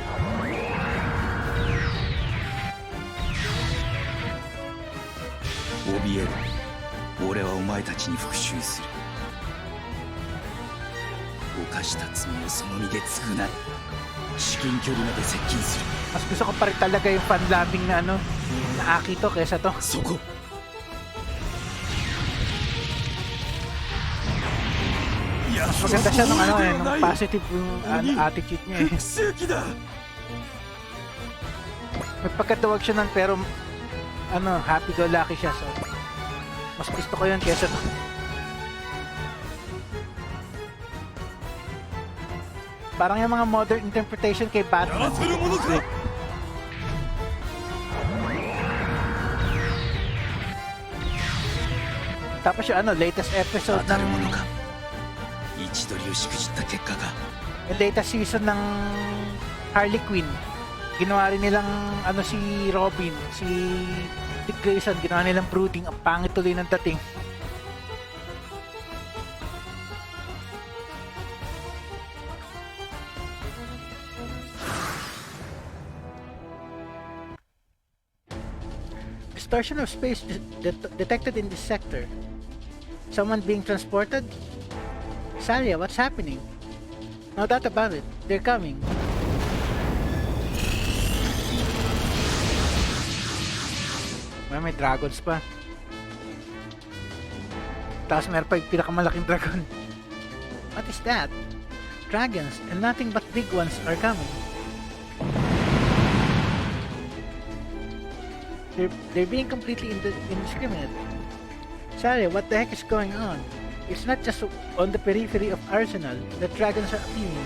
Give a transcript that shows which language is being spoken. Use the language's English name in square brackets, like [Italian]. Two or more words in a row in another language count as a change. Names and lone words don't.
[Japanese] 怯える。俺はお前たちに復讐する。犯した罪をその身で償い、至近距離まで接近する。 [Filipino] Mas gusto ko pa rin talaga yung fan-labbing na ano, na Akito kesa to. [Japanese] そこ。 [Filipino] Mas maganda siya nung ano eh, nung positive yung attitude niya eh. [Japanese] 復讐機だ。 [Filipino] May pagkatawag siya nun pero ano, happy-go-lucky siya, so mas gusto ko yun kesa to. Parang yung mga [English] modern interpretation [Filipino] kay Batman. Tapos yung ano, [English] latest episode [Filipino] ng [Japanese] 位置取りをしくじった結果が [Filipino] yung [English] latest season [Filipino] ng Harley Quinn. Ginawa rin nilang ano si Robin, si Dick Grayson, ginawa nilang brooding. Ang pangit tuloy ng dating. [English] Distortion of space detected in this sector. Someone being transported? Salia, what's happening? No doubt about it. They're coming. [Filipino] May dragons pa. Tapos meron pa yung pinakamalaking dragon. [English] What is that? Dragons, and nothing but big ones are coming. They're being completely indiscriminate. Salia, what the heck is going on? It's not just on the periphery of Arsenal that dragons are appearing.